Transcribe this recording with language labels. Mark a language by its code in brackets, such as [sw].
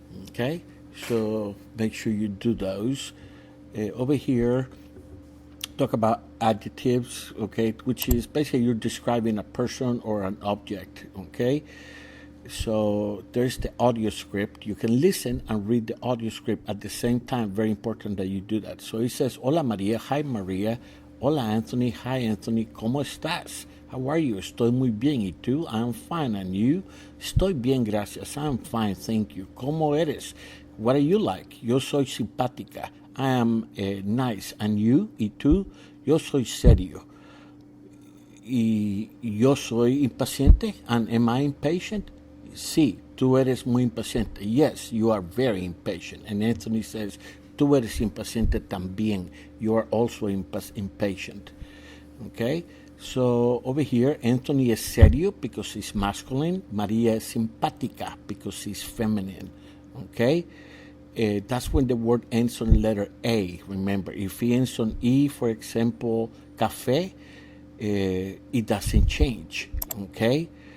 [en] Okay, so make sure you do those. Over here, talk about adjectives. Okay, which is basically you're describing a person or an object. Okay, so there's the audio script. You can listen and read the audio script at the same time. Very important that you do that. So it says, [es] Hola María, [en] hi María. [es] Hola Anthony, [en] hi Anthony, [es] ¿cómo estás? [en] How are you? [es] Estoy muy bien. ¿Y tú? [en] I'm fine. And you? [es] Estoy bien, gracias. [en] I'm fine, thank you. [es] ¿Cómo eres? [en] What are you like? [es] Yo soy simpática. [en] I am nice. And you? [es] ¿Y tú? Yo soy serio. ¿Y yo soy impaciente? [en] And am I impatient? [es] Sí, tú eres muy impaciente. [en] Yes, you are very impatient. And Anthony says, [es] tú eres impaciente también. [en] You are also impatient. Okay? So over here, Anthony is serio because he's masculine. Maria is simpática because he's feminine. Okay? That's when the word ends on letter A. Remember, if it ends on E, for example, café, it doesn't change. Okay?